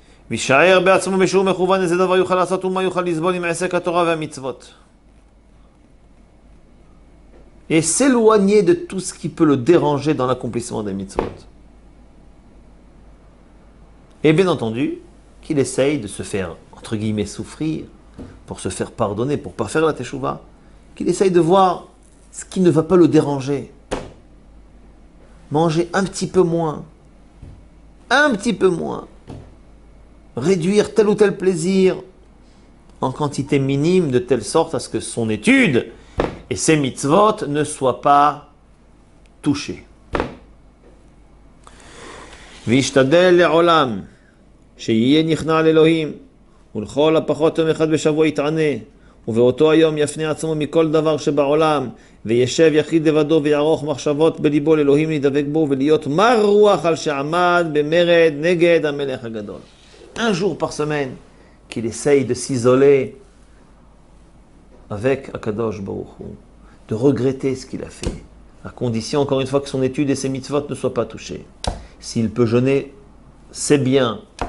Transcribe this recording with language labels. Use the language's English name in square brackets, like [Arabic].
[Hebrew] וישאר בעצמו בשיעור מכוון איזה דבר יוכל לעשות ומה יוכל לסבול עם עסק התורה והמצוות. [French] Et s'éloigner de tout ce qui peut le déranger dans l'accomplissement des mitzvot. Et bien entendu, qu'il essaye de se faire, entre guillemets, souffrir, pour se faire pardonner, pour ne pas faire la teshuva. Qu'il essaye de voir ce qui ne va pas le déranger. Manger un petit peu moins. Un petit peu moins. Réduire tel ou tel plaisir en quantité minime de telle sorte à ce que son étude et ses mitzvot ne soient pas touchés. [Hebrew] וישתדל לעולם שיהיה נכנע לאלוהים ולכל הפחות יום אחד בשבוע יתענה ובאותו היום יפנה עצמו מכל דבר שבעולם וישב יחיד לבדו ויערוך מחשבות בליבו לאלוהים להידבק בו ולהיות מר רוח על שעמד במרד נגד המלך הגדול. [French] Un jour par semaine, qu'il essaye de s'isoler avec Akadosh Baruch Hu, de regretter ce qu'il a fait, à condition, encore une fois, que son étude et ses mitzvot ne soient pas touchés. S'il peut jeûner, c'est bien.